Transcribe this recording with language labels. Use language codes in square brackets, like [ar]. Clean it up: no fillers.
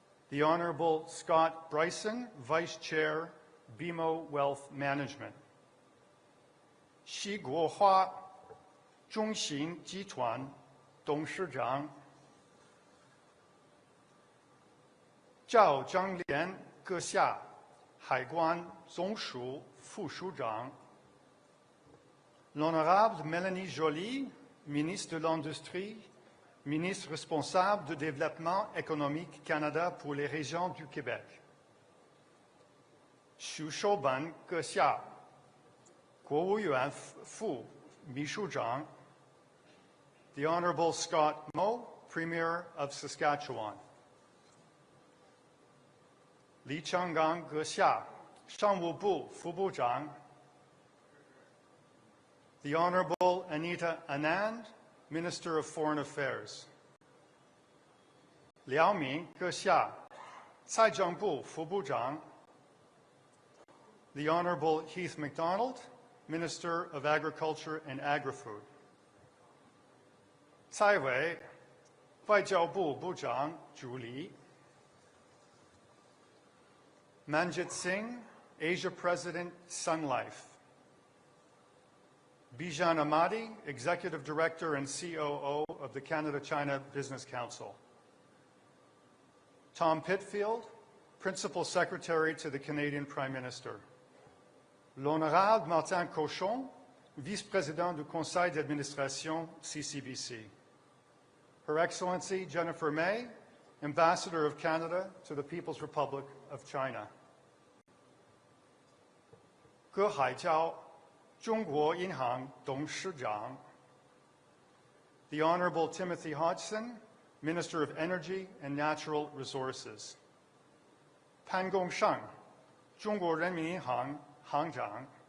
[en] The Honourable Scott Bryson, Vice Chair, BMO Wealth Management. [zh] Xi Guohua, 中信集团董事长。赵章廉阁下，海关总署副署长。 [fr] L'Honorable Mélanie Joly, Ministre de l'Industrie, Ministre responsable du Développement économique Canada pour les régions du Québec. [zh] Xu Shouban阁下，国务院副秘书长。 [en] The Honourable Scott Moe, Premier of Saskatchewan. [zh] Li Changgang阁下，商务部副部长。 [en] The Honourable Anita Anand, Minister of Foreign Affairs. [zh] Liao Min阁下，财政部副部长。 [en] The Honourable Heath MacDonald, Minister of Agriculture and Agri-Food. [zh] 蔡伟，外交部部长助理。 [en] Manjit Singh, Asia President, Sun Life. Bijan Ahmadi, Executive Director and COO of the Canada-China Business Council. Tom Pitfield, Principal Secretary to the Canadian Prime Minister. [fr] L'Honorable Martin Cochon, Vice-Président du Conseil d'Administration, CCBC. [en] Her Excellency Jennifer May, Ambassador of Canada to the People's Republic of China. [zh] 葛海娇，中国银行董事长。 [en] The Honourable Timothy Hodgson, Minister of Energy and Natural Resources. [zh] 潘功胜，中国人民银行行长。